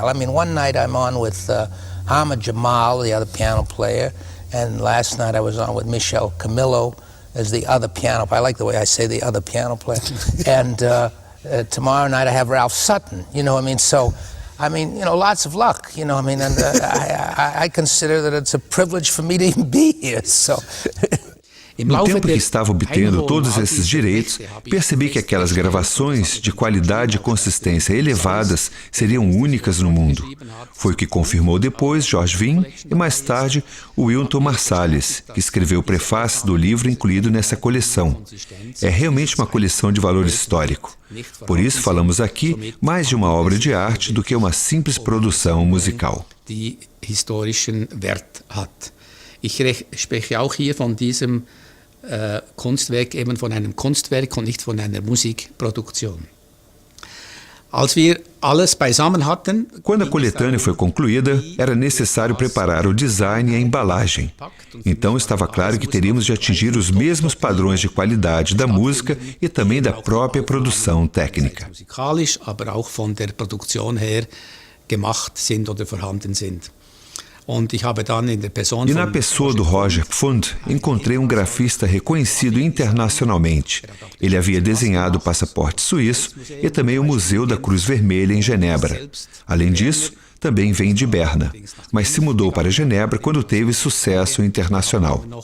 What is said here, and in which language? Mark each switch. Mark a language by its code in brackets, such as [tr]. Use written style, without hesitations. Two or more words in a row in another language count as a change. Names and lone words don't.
[en] I mean, one night I'm on with Ahmad Jamal, the other piano player, and last night I was on with Michel Camillo as the other piano player. I like the way I say the other piano player. And tomorrow night I have Ralph Sutton, you know what I mean? So, I mean, you know, lots of luck, you know what I mean? And I consider that it's a privilege for me to even be here, so... [pt] No tempo que estava obtendo todos esses direitos, percebi que aquelas gravações de qualidade e consistência elevadas seriam únicas no mundo. Foi o que confirmou depois George Wein e mais tarde o Wynton Marsalis, que escreveu o prefácio do livro incluído nessa coleção. É realmente uma coleção de valor histórico. Por isso falamos aqui mais de uma obra de arte do que uma simples produção musical. [de] Die historischen Wert hat. Ich spreche auch hier von diesem Kunstwerk, eben von einem Kunstwerk und nicht von einer Musikproduktion. Als wir alles beisammen hatten, [pt] quando a coletânea foi concluída, era necessário preparar o design e a embalagem. Então estava claro que teríamos de atingir os mesmos padrões de qualidade da música e também da própria produção técnica. [de] Musikalisch, aber auch von der Produktion her gemacht sind oder vorhanden sind. [pt] E na pessoa do Roger Pfund, encontrei um grafista reconhecido internacionalmente. Ele havia desenhado o passaporte suíço e também o Museu da Cruz Vermelha em Genebra. Além disso, também vem de Berna, mas se mudou para Genebra quando teve sucesso internacional.